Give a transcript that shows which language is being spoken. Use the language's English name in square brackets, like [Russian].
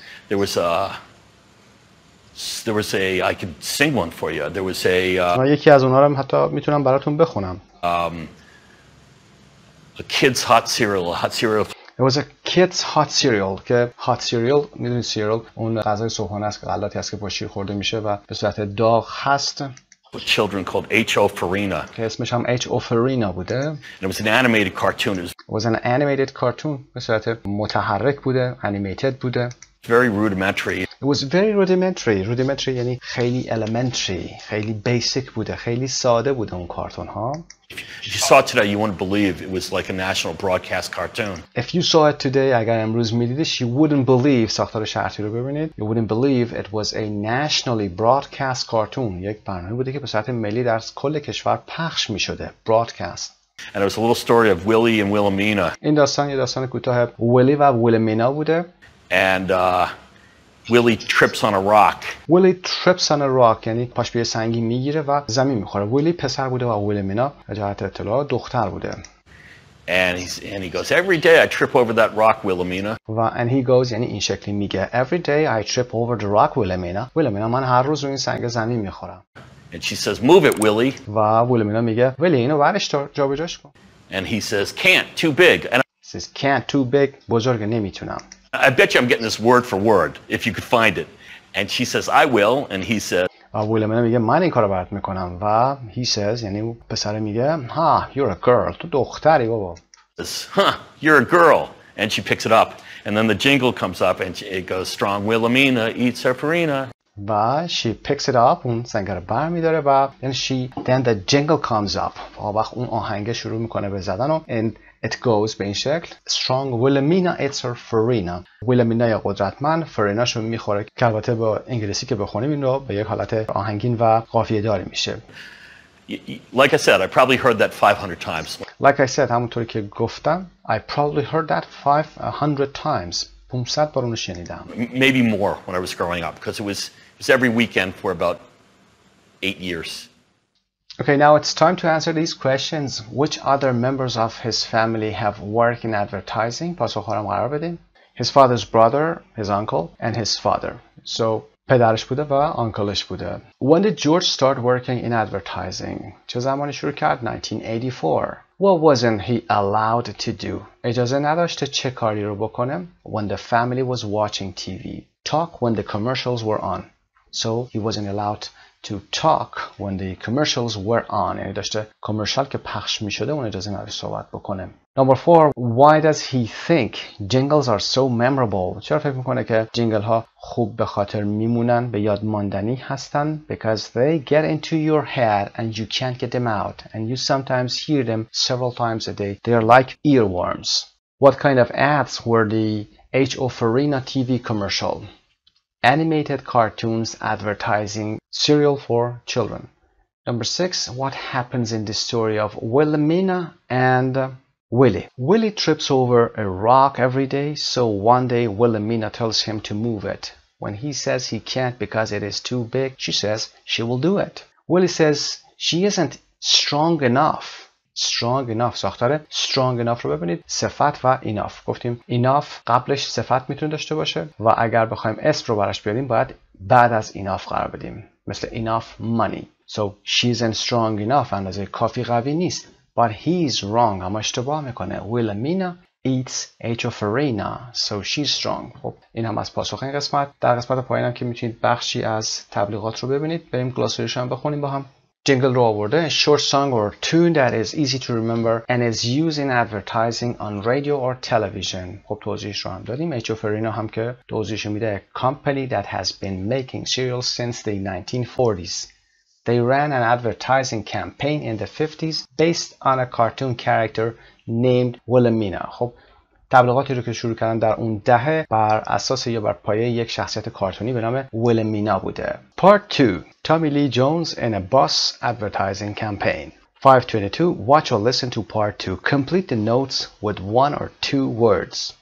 [English] There was a I could sing one for you. There was a [Persian] یکی از اونها رو حتی میتونم براتون بخونم. [English] a kid's hot cereal. It was a kid's hot cereal [Persian] که [English] hot cereal [Persian] میدونید cereal اون غذای صبحانه است که غلاتی است که با شیر خورده میشه و به صورت داغ هست. [English] With children called H.O. Farina. [Persian] که اسمش هم H.O. Farina بوده. [English] And it was an animated cartoon. It was an animated cartoon. [Persian] به صورت متحرک بوده. Animated بوده. [English] Very rudimentary. It was very rudimentary. Rudimentary [Persian] یعنی خیلی [English] elementary. [Persian] خیلی basic بوده. خیلی ساده بوده اون کارتون ها. [English] If you saw it today, you wouldn't believe it was like a national broadcast cartoon. If you saw it today, [Persian] اگر امروز میدیدش, [English] you wouldn't believe [Persian] ساختار شرطی رو ببینید. [English] You wouldn't believe it was a nationally broadcast cartoon. [Persian] یک برنامه بوده که به صورت ملی در کل کشور پخش میشده. [English] Broadcast. And it was a little story of Willie and Wilhelmina. [Persian] این داستان یه داستان کوتاه ویلی و ویلمینا بوده. [English] And Willie trips on a rock. Willie trips on a rock [Persian] یعنی پاش به سنگی میگیره و زمین میخوره. ویلی پسر بوده و ویلمینا به جهت اطلاع دختر بوده. [English] And he goes, every day I trip over that rock, Wilhelmina. و and he goes [Persian] یعنی این شکلی میگه [English] every day I trip over the rock, Wilhelmina. [Persian] ویلمینا من هر روز رو این سنگ زمین میخورم. [English] And she says, move it, Willie. [Persian] و ویلمینا میگه ولی اینو برش دار جابجاش کن. [English] And he says, can't, too big. And he says can't, too big. [Persian] بزرگ نمیتونم. [English] I bet you I'm getting this word for word if you could find it. And she says, I will. And he says, [Persian] ویلمینا میگه من این کارو برات میکنم و [English] he says [Persian] یعنی پسر میگه [English] ha you're a girl [Persian] تو دختری بابا. [English] Huh, you're a girl. And she picks it up. And then the jingle comes up and it goes, strong Wilhelmina eats her Farina. [Persian] و [English] she picks it up [Persian] اون سنگ رو برمیداره و [English] then the jingle comes up [Persian] و وقت اون آهنگ شروع میکنه به زدن و [English] and it goes [Persian] به این شکل [English] strong Wilhelmina eats her Farina. [Persian] ویلمینا یا قدرتمند فریناشو میخوره که البته با انگلیسی که بخونیم این رو به یک حالت آهنگین و قافیه داری میشه. [English] Like I said, I probably heard that 500 times. Like I said [Persian] همونطوری که گفتم [English] I probably heard that 500 times. [Persian] 500 بار اونو شنیدم. [English] Maybe more when I was growing up because it was every weekend for about 8 years. Okay, now it's time to answer these questions. Which other members of his family have worked in advertising? [Persian] پاسخ هم قرار بدیم. [English] His father's brother, his uncle, and his father. So [Persian] پدرش بوده و آنکلش بوده. [English] When did George start working in advertising? [Persian] چه زمانی شروع کرد؟ 1984. [English] What wasn't he allowed to do? [Persian] اجازه نداشته چه کاری رو بکنه؟ [English] When the family was watching TV. Talk when the commercials were on. So he wasn't allowed to talk when the commercials were on. [Persian] یعنی داشته کامرشال که پخش می شده اون اجازه نداشت صحبت بکنه. [English] Number 4. Why does he think jingles are so memorable? [Persian] چرا فکر میکنه که جینگل ها خوب به خاطر میمونن به یاد ماندنی هستن؟ [English] Because they get into your head and you can't get them out and you sometimes hear them several times a day. They are like earworms. What kind of ads were the H.O. Farina TV commercial? Animated cartoons advertising cereal for children. Number 6. What happens in the story of Wilhelmina and Willie? Willie trips over a rock every day, so one day Wilhelmina tells him to move it. When he says he can't because it is too big, she says she will do it. Willie says she isn't strong enough. strong enough [Persian] ساختار strong enough رو ببینید صفت و enough گفتیم enough قبلش صفت میتونه داشته باشه و اگر بخوایم اسم رو براش بیاریم باید بعد از enough قرار بدیم مثل [English] enough money. So she isn't strong enough [Persian] اندازه کافی قوی نیست. [English] But he's wrong [Persian] اما اشتباه میکنه. [English] Wilhelmina eats a farina so she's strong. [Persian] خب این هم از پاسخ این قسمت. در قسمت پایینم که میتونید بخشی از تبلیغات رو ببینید. بریم گلاساریش هم بخونیم با هم. جینگل رو آورده. [English] Short song or tune that is easy to remember and is used in advertising on radio or television. [Persian] خب توضیحش رو هم دادیم. H. Farina هم که توضیحش میده. [English] A company that has been making cereals since the 1940s. They ran an advertising campaign in the 50s based on a cartoon character named Wilhelmina. [Persian] خب تبلیغاتی رو که شروع کردن در اون دهه بر اساس یا بر پایه یک شخصیت کارتونی به نام ویلهمینا بوده. [English] Part 2. Tommy Lee Jones in a bus advertising campaign. 522. Watch or listen to part 2. Complete the notes with one or two words.